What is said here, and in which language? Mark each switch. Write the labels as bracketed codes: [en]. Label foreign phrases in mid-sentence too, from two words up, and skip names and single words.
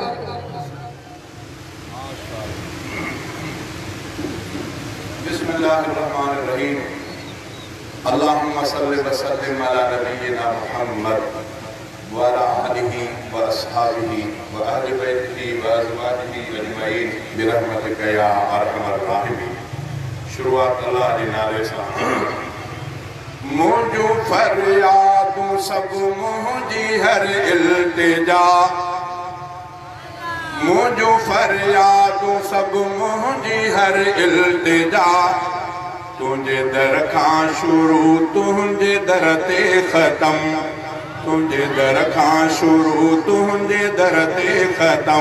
[ar] بسم الله الرحمن الرحيم اللهم صل وسلم على نبينا محمد وعلى آله وأصحابه وأهل بيته وأزواجه أجمعين برحمتك يا أرحم الراحمين. [sd] शुरुआत अल्लाह जे नाले सां। मुंहिंजो फरियादूं सभु मुंहिंजी हर इल्तिजा, मुंहिंजो फरियादूं सभु मुंहिंजी हर इल्तिजा, तुंहिंजे दर खां शुरू तुंहिंजे दर ते ख़तम, तुंहिंजे दर खां शुरू तुंहिंजे दर ते ख़तम।